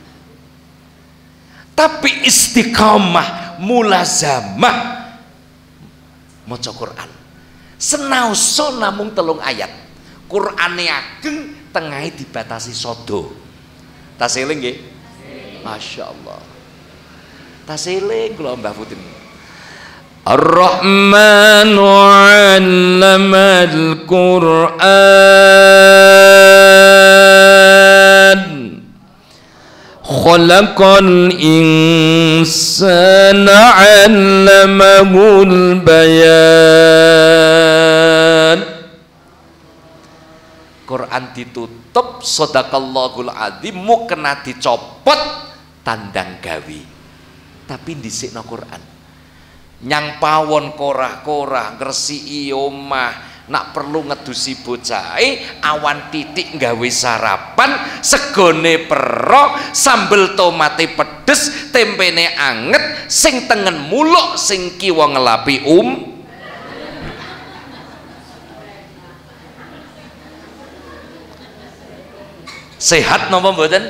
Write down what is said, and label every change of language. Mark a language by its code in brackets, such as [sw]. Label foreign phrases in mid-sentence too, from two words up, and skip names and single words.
[jv] Tapi [ar] استقامة ملازمة [jv] maca Quran. Senaosa namung 3 ayat. Qur'ane ageng tengahe dibatasi sodo. Tas eling nggih? Masyaallah. Tas eling kula Mbah Putri. [ar] الرحمن علم القرآن خلق الإنسان علمه البيان. [jv] Quran ditutup [ar] صدق الله العظيم [jv] kena dicopot tandang gawe. Tapi dhisikno Quran. Nyang pawon korah-korah ngresiki omah, nak perlu ngedusi bocahe, awan titik nggawe sarapan, segone pero, sambel tomate pedes, tempene anget, sing tengen muluk, sing kiwa ngelapi sehat napa mboten?